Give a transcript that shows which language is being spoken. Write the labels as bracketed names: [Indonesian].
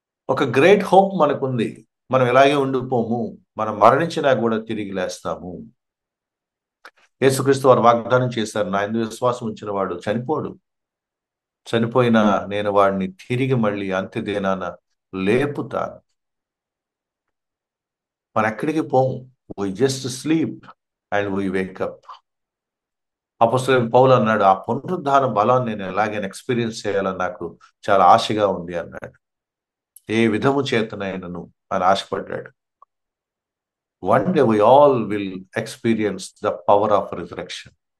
[Telugu] ఒక great hope మనకుంది. మనం ఇలాగే ఉండిపోము, మనం మరణించినా కూడా తిరిగి లేస్తాము. యేసుక్రీస్తు వారు వాగ్దానం చేశారు, నా యందు విశ్వాసం ఉంచిన వాడు చనిపోడు, చనిపోయినా నేను వాడిని తిరిగి మళ్ళీ అంత్య దినాన లేపుతాను. మనం ఎక్కడికి పోము, [English] we just sleep and we wake up. [Telugu] అపోస్తలుడైన పౌలు అన్నాడు, ఆ పునరుద్ధాన బలాన్ని నేను ఎలాగైనా ఎక్స్పీరియన్స్ చేయాలని నాకు చాలా ఆశగా ఉంది అన్నాడు. ఏ విధము చేతనైనను అని ఆశపడ్డాడు. [English] One day we all will experience the power of resurrection.